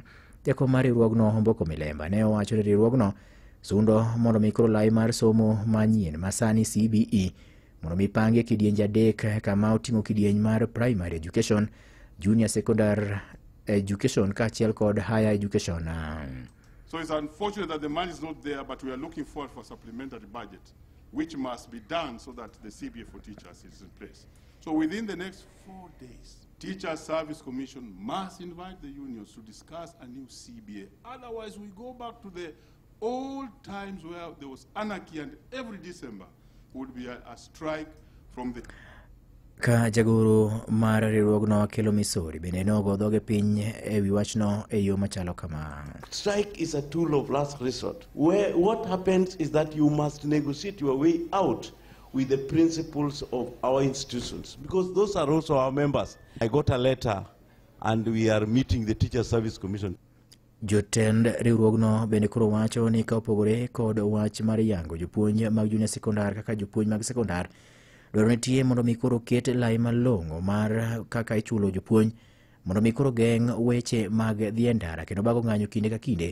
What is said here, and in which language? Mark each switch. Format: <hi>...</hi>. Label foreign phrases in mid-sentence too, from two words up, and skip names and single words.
<luo>Jakom mar riwruogno Omboko Milemba ne owacho ni riwruogno sundo mondo mi koro lai mar somo manyien masani CBE mondo mi pangi kidienje adek kama oting'o kidieny mar</luo> <en>primary education, junior secondary education</en> <luo>kaachiel kod</luo> <en>higher education. So it's unfortunate that the money is not there, but we are looking forward for supplementary budget, which must be done so that the CBA for teachers is in place. So within the next 4 days, Teachers Service Commission must invite the unions to discuss a new CBA. Otherwise, we go back to the old times where there was anarchy, and every December would be a strike from the...</en> <luo>Ka jagoro mar riwruogno kelo Misori bende nogo dhoge piny e wi wachno e yo machalo kama.</luo> <en>Strike is a tool of last resort, where what happens is that you must negotiate your way out with the principles of our institutions, because those are also our members. I got a letter and we are meeting the Teacher Service Commission.</en> <luo>Jotend riwruogno bende koro wacho ni ka opogore kod wach mar yango jopuonj mag</luo> <en>junior sekondar</en> <luo>kaka jopuonj mag sekondar, dwaro nitie mondo mi koro ket lai malong'o mar kaka ichulo jopuonj mondo mi koro geng' weche mag dhi ndara kendo bago ng'anyo kinde ka kinde.</luo>